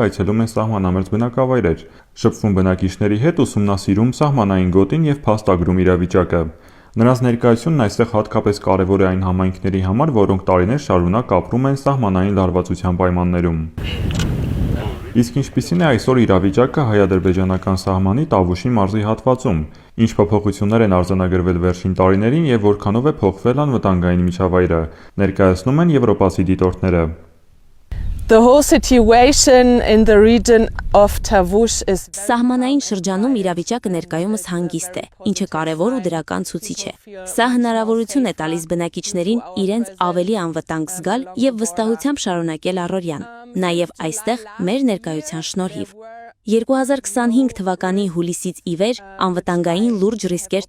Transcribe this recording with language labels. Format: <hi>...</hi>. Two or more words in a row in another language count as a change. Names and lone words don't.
<hy>այցելում են սահմանամերձ բնակավայրեր, շփվում բնակիչների հետ, ուսումնասիրում սահմանային գոտին եւ փաստագրում իրավիճակը։ Նրանց ներկայությունն այստեղ հատկապես կարևոր է այն համայնքների համար, որոնք տարիներ շարունակ ապրում են սահմանային լարվածության պայմաններում։ Իսկ ինչպիսին է այսօր իրավիճակը հայ-ադրբեջանական սահմանի Տավուշի մարզի հատվածում, ինչ փոփոխություններ են արձանագրվել վերջին տարիներին եւ որքանով է փոխվել անվտանգային միջավայրը, ներկայացնում են եվրոպացի դիտորդները։</hy> <en>The whole situation in the region of Tavush is</en> <hy>Սահմանային շրջանում իրավիճակը ներկայումս հանգիստ է, ինչը կարևոր ու դրական ցուցիչ է։ Սա հնարավորություն է տալիս բնակիչներին իրենց ավելի անվտանգ զգալ եւ վստահությամբ շարունակել առօրյան, նաեւ այստեղ մեր ներկայության շնորհիվ։ 2025 թվականի հուլիսից ի վեր անվտանգային լուրջ ռիսկեր</hy>